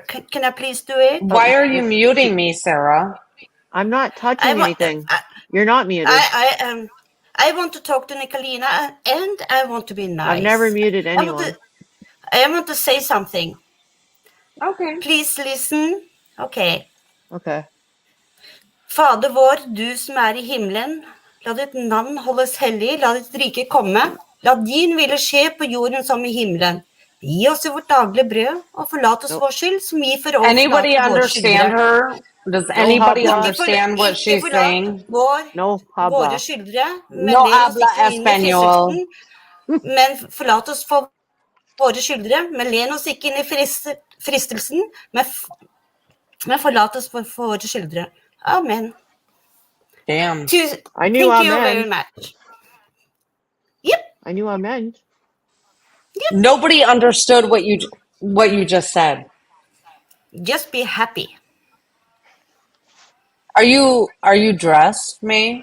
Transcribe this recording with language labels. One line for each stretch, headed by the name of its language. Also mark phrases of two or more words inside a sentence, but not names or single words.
English: Can I please do it? Why are you muting me, Sarah? I'm not touching anything. You're not muted. I want to talk to Nicolina and I want to be nice. I've never muted anyone. I want to say something. Okay. Please listen. Okay. Okay.
Norwegian: Fader vår, du som er i himmelen, la ditt navn holdes hellig, la ditt rike komme, la din ville skje på jorden som i himmelen. Gi oss i vårt daglige brød, og forlat oss vår skyld, som vi for oss
English: Anybody
Norwegian: forlater våre
English: understand
Norwegian: skyldere.
English: her? Does anybody understand what she's saying?
Spanish: No habla.
Norwegian: Våre skyldere, men
Spanish: No
Norwegian: led oss
Spanish: habla
Norwegian: ikke inn i
Spanish: español.
Norwegian: fristelsen, men forlat oss for våre skyldere, men led oss ikke inn i fristelsen, men forlat oss for våre skyldere. Amen.
English: Damn. I knew Thank you amen. very much. Yep. I knew amen. Yep. Nobody understood what you just said. Just be happy. Are you dressed, May?